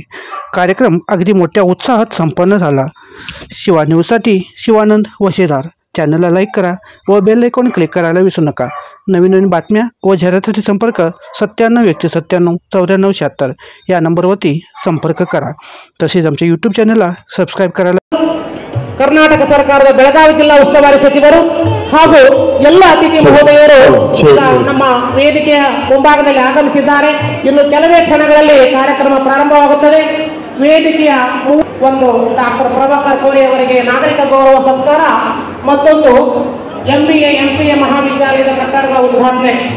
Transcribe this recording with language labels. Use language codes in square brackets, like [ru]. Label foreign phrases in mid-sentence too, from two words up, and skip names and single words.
[mr] कार्यक्रम अगदी मोठ्या उत्साहात संपन्न झाला। शिवा न्यूजसाठी शिवानंद वशेदार। चॅनलला लाईक करा व बेल आयकॉन क्लिक करायला विसरू नका। नवीन बातम्या व जाहिरातीसाठी संपर्क 97 या नंबरवरती संपर्क करा। तसेच आमच्या यूट्यूब चॅनलला ಸಬ್ಸ್ಕ್ರೈಬ್ करायला। [kn] ಕರ್ನಾಟಕ ಸರ್ಕಾರದ ಬೆಳಗಾವಿ ಜಿಲ್ಲಾ ಉಸ್ತುವಾರಿ ಸಚಿವರು ಹಾಗೂ ಎಲ್ಲ ಅತಿಥಿ ಮಹೋದಯರು ನಮ್ಮ ವೇದಿಕೆಯ ಮುಂಭಾಗದಲ್ಲಿ ಆಗಮಿಸಿದ್ದಾರೆ। ಇನ್ನು ಕೆಲವೇ ಕ್ಷಣಗಳಲ್ಲಿ ಕಾರ್ಯಕ್ರಮ ಪ್ರಾರಂಭವಾಗುತ್ತದೆ। ವೇದಿಕೆಯ ಒಂದು ಡಾಕ್ಟರ್ ಪ್ರಭಾಕರ್ ಕೋರೆ ಅವರಿಗೆ ನಾಗರಿಕ ಗೌರವ ಸತ್ಕಾರ, ಮತ್ತೊಂದು MBA MCA ಮಹಾವಿದ್ಯಾಲಯದ ಕಟ್ಟಡದ ಉದ್ಘಾಟನೆ।